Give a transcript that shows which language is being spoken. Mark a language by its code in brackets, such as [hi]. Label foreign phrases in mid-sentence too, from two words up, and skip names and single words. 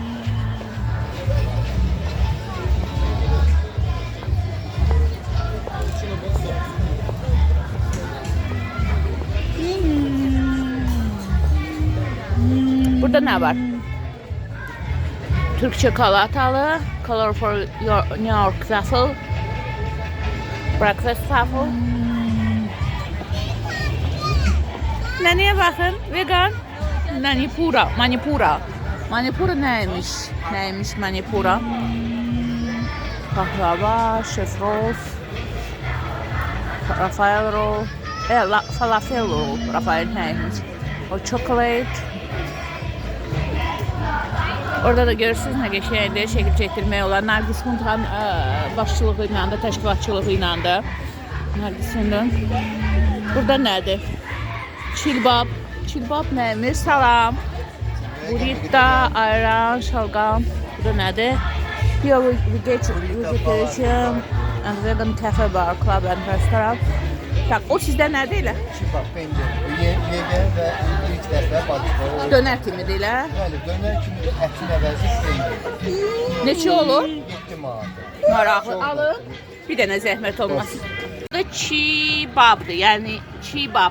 [az] Burada nə var? [tr] Türk çikolatalı, [en] colorful New York waffle, breakfast waffle. [tr] Menüye bakın, vegan. Manipura. [az] Manipura nəymiş? Nəymiş Manipura? Pahlava, şef roll, Rafael roll, falafel roll, Rafael nəymiş? O chocolate. Orada da görürsünüz nə qəşəngdir, şəkil çəkdirmək olar. Nargis Xuntan başçılığı ilə də, təşkilatçılığı ilə də. Nargis Xuntan. Burada nədir? Çilbab. Çilbab nəymiş? Salam. Burrito, ayran, şalgam. Burada nədir? [en] Vegetarian and vegan cafe bar, club and restaurant. [az] Tak, o sizdə nədir elə? Çipak, pendir. Yegan və ilk dəfə balıqları. Dönər kimidir elə? Bəli, dönər kimi ətin əvəzi peynir. Neçə olur? 7 manat. Maraqlı. Alın. Bir dənə zəhmət olmasın. Bu da çibabdır, yəni çibab.